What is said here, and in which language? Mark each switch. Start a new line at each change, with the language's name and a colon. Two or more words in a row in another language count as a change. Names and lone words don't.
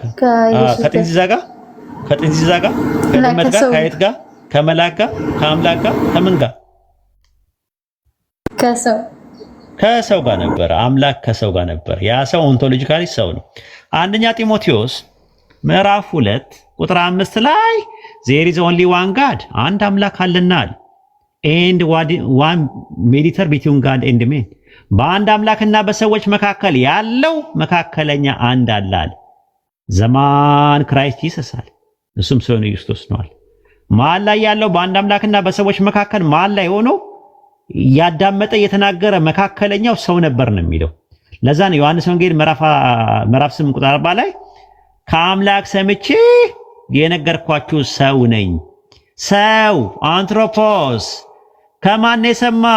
Amharic: ከጥንዚዛ ጋር፣ ከጥንዚዛ ጋር፣ ከድመት ጋር፣ ከአይጥ ጋር፣ ከመላክ ጋር፣ ከአምላክ ጋር፣ ከምን ጋር? ከሰው ጋር ነበር። አምላክ ከሰው ጋር ነበር። ያ ሰው ኦንቶሎጂካሊ ሰው ነው። አንደኛ ጢሞቴዎስ ምዕራፍ 2 ቁጥር 5 ላይ
English: there is only one God
Amharic: አንድ አምላክ አለናል
English: and one mediator between God and men
Amharic: በአንድ አምላክና በሰዎች መካከል ያለው መካከለኛ አንድ አለ።
English: the man Christ
Amharic: ኢየሱስ እሱም ሰው ነው ክርስቶስ ነው። መሀል ላይ ያለው በአንድ አምላክና በሰዎች መካከል መሀል ላይ ሆኖ ያዳመጠ የተናገረ መካከለኛው ሰው ነበር ነው የሚለው። ለዛ ነው ዮሐንስ ወንጌል ምዕራፍ 8 ቁጥር 40 ላይ ከአምላክ ሰምቼ የነገርኳችሁ ሰው ነኝ። ሰው አንትሮፖስ ከማን የሰማው?